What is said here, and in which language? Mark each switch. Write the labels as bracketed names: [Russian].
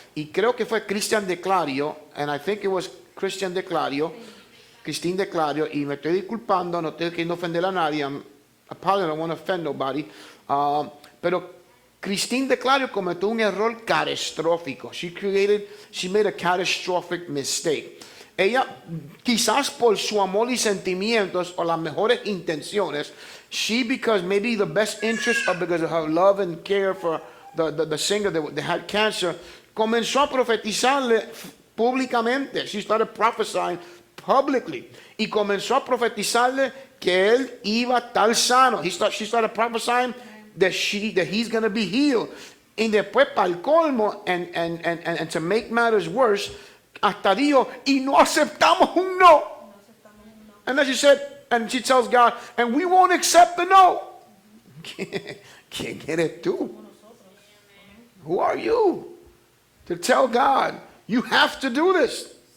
[Spanish] Y creo que fue Cristian de Clario, [English] and I think it was Cristian de Clario, [Spanish] Cristín de Clario, y me estoy disculpando, no estoy queriendo ofender a nadie, [English] I don't want to offend nobody, [Spanish] pero Cristín de Clario cometió un error catastrófico. [English] She made a catastrophic mistake. [Spanish] Ella, quizás por su amor y sentimientos o las mejores intenciones, [English] because maybe the best interest or because of her love and care for the singer that had cancer, [Spanish] comenzó a profetizarle públicamente. [English] She started prophesying publicly. [Spanish] Y comenzó a profetizarle que él iba a estar sano. [English] She started prophesying that he's going to be healed. [Spanish] Y después, para el colmo, [English] and to make matters worse, [Spanish] hasta dijo, y no aceptamos un no. [English] And then she said, and she tells God, and we won't accept the no. [Spanish] ¿Quién eres tú? [English] Who are you to tell God, you have to do this?